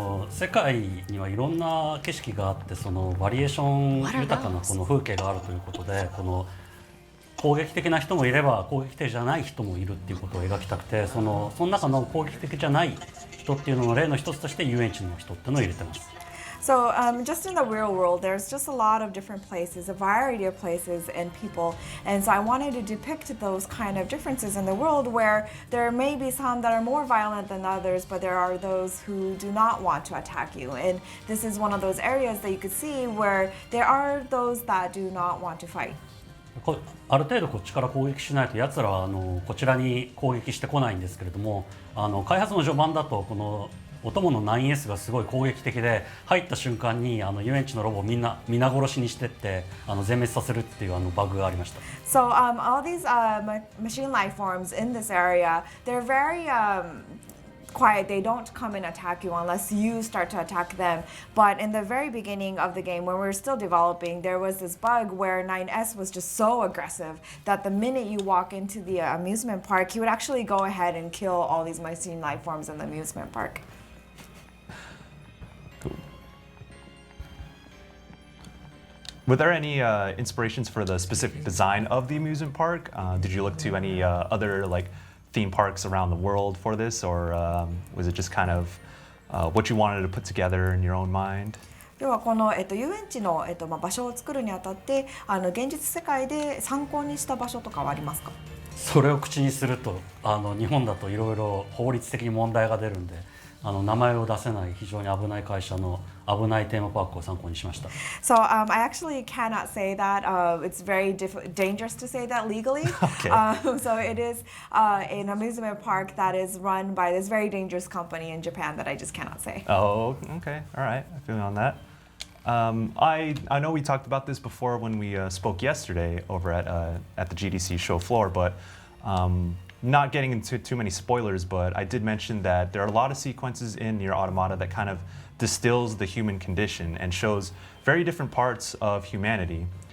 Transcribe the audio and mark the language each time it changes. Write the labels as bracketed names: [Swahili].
[Japanese] 世界にはいろんな景色があって、そのバリエーション豊かなこの風景があるということで、この攻撃的な人もいれば攻撃的じゃない人もいるっていうことを描きたくて、その中の攻撃的じゃない人っていうのの例の一つとして遊園地の人っていうのを入れてます。 [English] So just in the real world, there's just a lot of different places, a variety of places and people. And so I wanted to depict those kind of differences in the world where there may be some that are more violent than others, but there are those who do not want to attack you. And this is one of those areas that you could see where there are those that do not want to fight. [Japanese] ある程度こっちから攻撃しないと奴らはこちらに攻撃してこないんですけれども、開発の序盤だとこのお供の 9S がすごい攻撃的で、入った瞬間に遊園地のロボを皆殺しにしてって全滅させるっていうバグがありました。 [English] So all these machine life forms in this area, they're very quiet. They don't come and attack you unless you start to attack them. But in the very beginning of the game, when we were still developing, there was this bug where 9S was just so aggressive that the minute you walk into the amusement park, he would actually go ahead and kill all these machine life forms in the amusement park. Cool. Were there any inspirations for the specific design of the amusement park? Did you look to any other like theme parks around the world for this, or was it just kind of what you wanted to put together in your own mind? [Japanese] 要はこの、遊園地の、場所を作るにあたって現実世界で参考にした場所とかはありますか？それを口にすると日本だといろいろ法律的に問題が出るんで、名前を出せない非常に危ない会社の危ないテーマパークを参考にしました。 [English] So I actually cannot say that. It's very dangerous to say that legally. Okay. So it is an amusement park that is run by this very dangerous company in Japan that I just cannot say. Oh, okay. All right. I feel you on that. I know we talked about this before when we spoke yesterday over at the GDC show floor, but not getting into too many spoilers, but I did mention that there are a lot of sequences in Nier Automata that kind of distills the human condition and shows very different parts of humanity.